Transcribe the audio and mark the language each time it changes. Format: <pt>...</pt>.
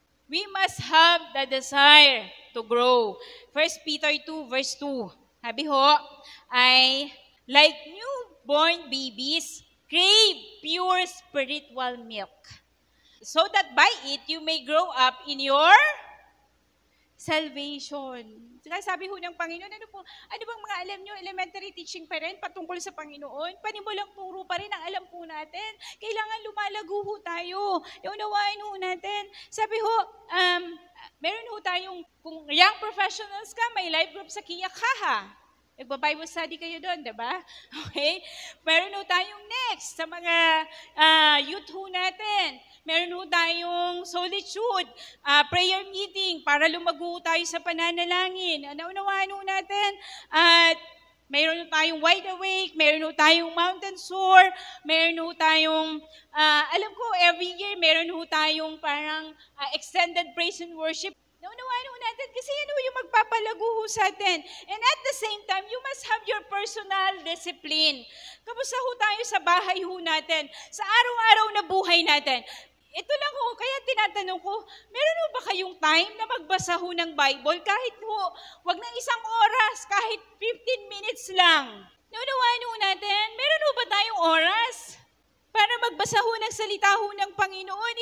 <en>We must have the desire to grow. 1 Peter 2 verse 2.</en> <tl>Sabi ho, ay</tl> <en>like newborn babies, crave pure spiritual milk, so that by it you may grow up in your salvation.</en> <tl>Kaya sabi ho ng Panginoon, ano bang mga alam nyo, elementary teaching pa rin patungkol sa Panginoon? Panimulang turo pa rin ang alam po natin. Kailangan lumalago ho tayo. Unawain ho natin. Sabi ho, meron ho tayong, kung young professionals ka, may life group sa Kiyak Haha. Nagba-Bible study kayo doon, diba? Okay? Meron ho tayong next sa mga youth ho natin. Meron ho tayong solitude, prayer meeting para lumago tayo sa pananalangin. Naunawaan ho natin. At meron ho tayong wide awake, meron ho tayong mountain soar, meron ho tayong, alam ko, every year meron ho tayong parang extended praise and worship. Naunawaan ho natin kasi yan ho yung magpapalago ho sa atin.</tl> <en>And at the same time, you must have your personal discipline.</en> <tl>Kamusta ho tayo sa bahay ho natin, sa araw-araw na buhay natin? Ito lang ho, kaya tinatanong ko, meron ho ba kayong time na magbasa ho ng Bible? Kahit ho, wag ng isang oras, kahit 15 minutes lang. Naunawaan ho natin, meron ho ba tayong oras para magbasa ho ng salita ho ng Panginoon?</tl>